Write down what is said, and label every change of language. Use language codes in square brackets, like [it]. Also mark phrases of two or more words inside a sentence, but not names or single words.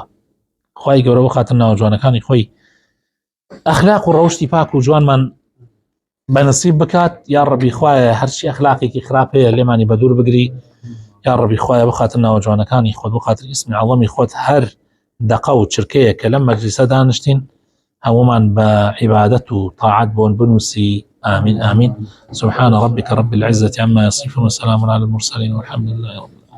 [ckb] خوای گەورە بۆ خاتر ناوجوانەکانی خۆی ئەخلاق و ڕەوشتی پاک و جوانمان بەنسیب بکات. یا ڕەبی خوایە هەرچی ئەخلاقێکی خراپ هەیە لێمانی بە دوور بگری. یا ڕەبی خوایە بۆ خاتر ناوجوانەکانی خۆت بۆ خاتر ئیسمی عەظەمی خۆت هەر دەقە و چرکەیە کە لەم مەجلیسە دانیشتین هەموومان بە عیبادەت و طاعەت بۆن بنووسی. [ar] آمين آمين. سبحان ربك رب العزة عما يصفون وسلام على المرسلين والحمد لله رب